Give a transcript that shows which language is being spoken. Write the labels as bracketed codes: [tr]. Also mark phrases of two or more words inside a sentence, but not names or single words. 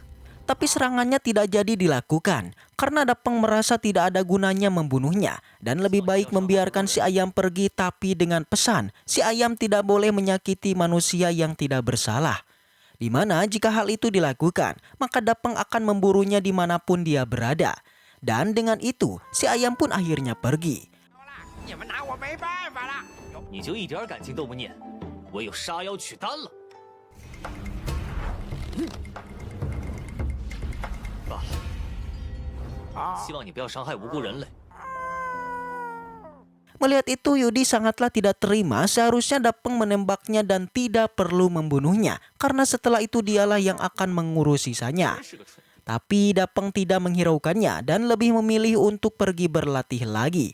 [id] Tapi serangannya tidak jadi dilakukan karena Dapeng merasa tidak ada gunanya membunuhnya dan lebih baik membiarkan si ayam pergi, tapi dengan pesan si ayam tidak boleh menyakiti manusia yang tidak bersalah. Di mana jika hal itu dilakukan, maka Dapeng akan memburunya dimanapun dia berada. Dan dengan itu, si ayam pun akhirnya pergi. [zh] 你们拿我没办法了。你就一点感情都不念，我有杀妖取丹了。罢了，希望你不要伤害无辜人类。 [id] Melihat itu Yudi sangatlah tidak terima, seharusnya Dapeng menembaknya dan tidak perlu membunuhnya karena setelah itu dialah yang akan mengurus sisanya. Tapi Dapeng tidak menghiraukannya dan lebih memilih untuk pergi berlatih lagi.